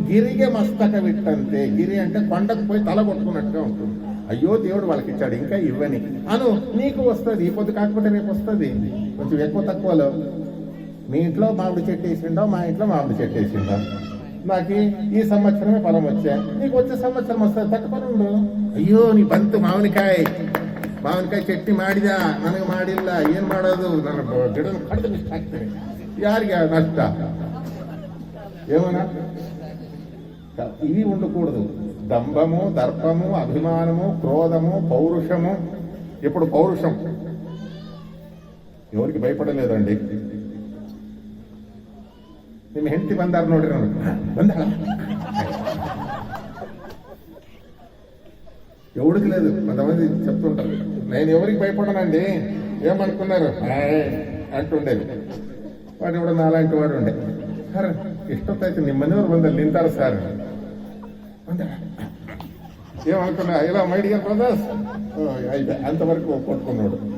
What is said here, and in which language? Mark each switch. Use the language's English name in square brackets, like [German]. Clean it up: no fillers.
[Kannada] గిరిగే మస్తకమిట్టంతే. [Telugu] గిరి అంటే కొండకు పోయి తల కొట్టుకున్నట్టుగా ఉంటుంది. అయ్యో దేవుడు వాళ్ళకి ఇచ్చాడు, ఇంకా ఇవ్వని అను. నీకు వస్తుంది, ఈ పొద్దు కాకపోతే రేపు వస్తుంది. కొంచెం ఎక్కువ తక్కువలో మీ ఇంట్లో మామిడి చెట్టు వేసిండో, మా ఇంట్లో మామిడి చెట్టు వేసిండో, నాకు ఈ సంవత్సరమే ఫలం వచ్చా, నీకు వచ్చే సంవత్సరం వస్తుంది, తక్కువ. [Kannada] ಅಯ್ಯೋ ನೀ ಬಂತು ಮಾವಿನಕಾಯಿ ಚಟ್ನಿ ಮಾಡಿದ, ನನಗೆ ಮಾಡಿಲ್ಲ, ಏನ್ ಮಾಡೋದು, ನನ್ನ ಗಿಡ ಕಡ್ದು ಇಷ್ಟ ಆಗ್ತೇನೆ. ಯಾರಿಗೆ ನಷ್ಟ? [Telugu] ఏమన్నా ఇవి ఉండకూడదు. దంభము, దర్పము, అభిమానము, క్రోధము, పౌరుషము. ఇప్పుడు పౌరుషం ఎవరికి భయపడలేదండి. [Kannada] ನಿಮ್ಮ ಹೆಂಡತಿ ಬಂದಾರ ನೋಡ್ರಿ, ಬಂದಾಳ, [Telugu] ఎవడికి లేదు. కొంతమంది చెప్తుంటారు, నేను ఎవరికి భయపడనండి, ఏమనుకున్నారు అంటుండేది. వాడు ఇప్పుడు నాలాంటి వాడు ఉండే, సార్ ఇష్టమైతే [Kannada] ನಿಮ್ಮ ಮನೆಯವರು ಬಂದಲ್ಲಿ ನಿಂತಾరు [Telugu] సార్, ఏమనుకున్నా, ఇలా మై డియర్ బ్రదర్స్ అయితే అంతవరకు కొట్టుకున్నాడు.